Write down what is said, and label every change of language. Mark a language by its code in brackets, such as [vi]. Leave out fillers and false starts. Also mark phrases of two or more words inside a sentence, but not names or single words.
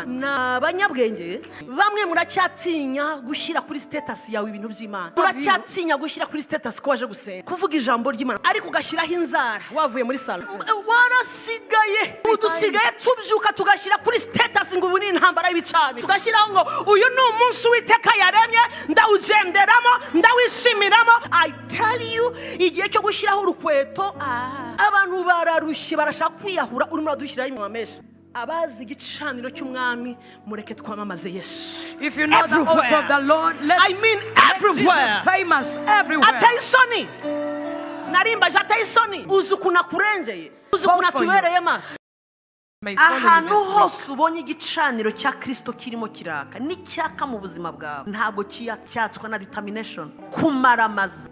[rw] N'abanyabwenge bamwe muracyatinya gushyira kuri status yawe ibintu by'Imana, muracyatinya gushyira kuri status ko waje gusenga, kuvuga ijambo ry'Imana, ariko ugashyiraho inzara wavuye muri salo. Warasigaye, udusigaye tubyuka tugashyira kuri status ngo ubu ni intambara y'ibicani, tugashyiraho ngo uyu ni umunsi Uwiteka yaremye, ndawugenderamo, ndawishimiramo. [en] I tell you, [rw] igihe cyo gushyiraho urukweto, abantu bararushye, barashaka kwiyahura, urimo uradushyiraho inyuma menshi. Abazi igicaniro cy'umwami, mureke twamamaze Yesu. [en] If you know the altar of the Lord, let's make Jesus famous everywhere. [rw] Atayisoni, narimbaje atayisoni, uzi ukuntu akurengeye, uzi ukuntu atubereye maso. Ahantu hose ubonye igicaniro cya Kristo kirimo kiraka, n'icyaka mu buzima bwawe, ntabwo cyatswa na determination, kumaramaza.